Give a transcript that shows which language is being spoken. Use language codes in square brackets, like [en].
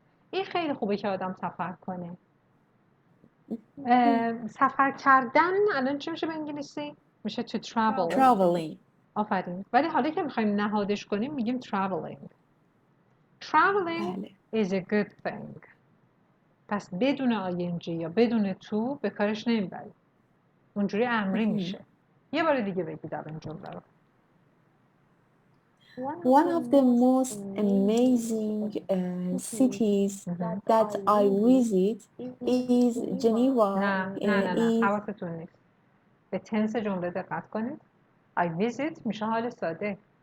[fa] این خیلی خوبه که آدم سفر کنه. سفر کردن الان چی میشه به انگلیسی؟ میشه [en] to travel. Traveling. [fa] آفرین. ولی حالا که میخوایم نهادش کنیم میگیم traveling. [en] Traveling is a good thing. [fa] پس بدون آینجی یا بدون تو به کارش نمیبریم. اونجوری امری میشه. یه بار دیگه بگید این جمله رو. [en] One of the most amazing cities that I visit is Geneva. [fa] نه حواستون نیست. به تنس جمله دقت کنید. [en] I visit [fa] میشه حال ساده.